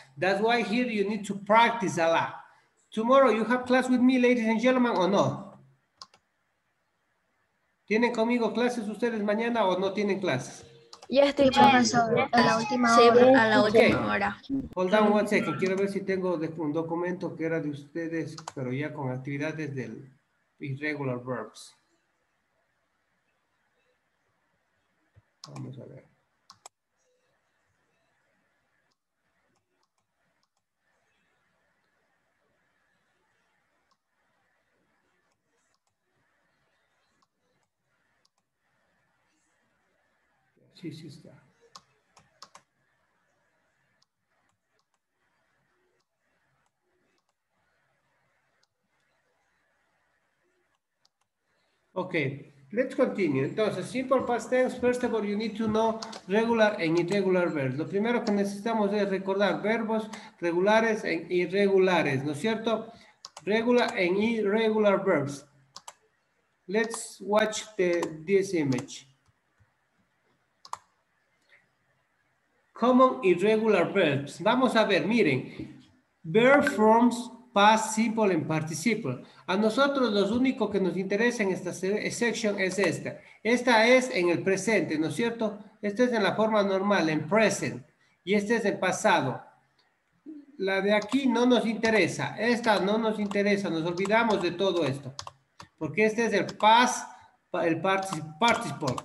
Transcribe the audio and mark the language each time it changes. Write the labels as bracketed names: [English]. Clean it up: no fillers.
[English] That's why here you need to practice a lot. Tomorrow you have class with me, ladies and gentlemen, or no? [Spanish] ¿Tienen conmigo clases ustedes mañana o no tienen clases? [English] Yes, [Spanish] profesor, a la última hora. A la última hora. [English] Hold on one second. [Spanish] Quiero ver si tengo un documento que era de ustedes, pero ya con actividades del irregular verbs. Vamos a ver. Sí está. [English] Ok. Let's continue. [Spanish] Entonces, [English] simple past tense, first of all, you need to know regular and irregular verbs. [Spanish] Lo primero que necesitamos es recordar verbos regulares e irregulares, ¿no es cierto? [English] Regular and irregular verbs. Let's watch this image. Common irregular verbs. [Spanish] Vamos a ver, miren. [English] Verb forms, past simple and participle. [Spanish] A nosotros los únicos que nos interesa en esta section es esta. Esta es en el presente, ¿no es cierto? Esta es en la forma normal, en present. Y este es en pasado. La de aquí no nos interesa. Esta no nos interesa. Nos olvidamos de todo esto. Porque este es el past, el participle.